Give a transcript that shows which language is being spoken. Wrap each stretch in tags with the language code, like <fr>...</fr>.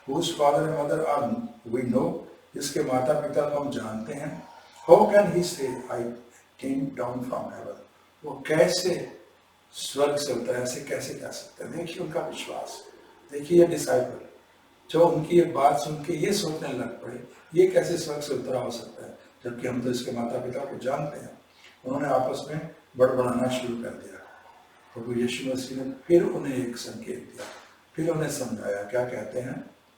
<en>whose father and mother are we know,</en> <hi>जिसके माता पिता को हम जानते हैं।</hi> <en>how can he say I came down from heaven?</en> <hi>वो कैसे स्वर्ग से उतरा, ऐसे कैसे कह सकते हैं? देखिए उनका विश्वास, देखिए ये डिसाइपल जो उनकी ये बात सुन के ये सोचने लग पड़े, ये कैसे स्वर्ग से उतरा हो सकता है, जबकि हम तो इसके माता पिता को जानते हैं। उन्होंने आपस में बड़बड़ाना शुरू कर दिया। प्रभु यीशु मसीह ने फिर उन्हें एक संकेत दिया, फिर उन्हें समझाया। क्या कहते हैं?</hi>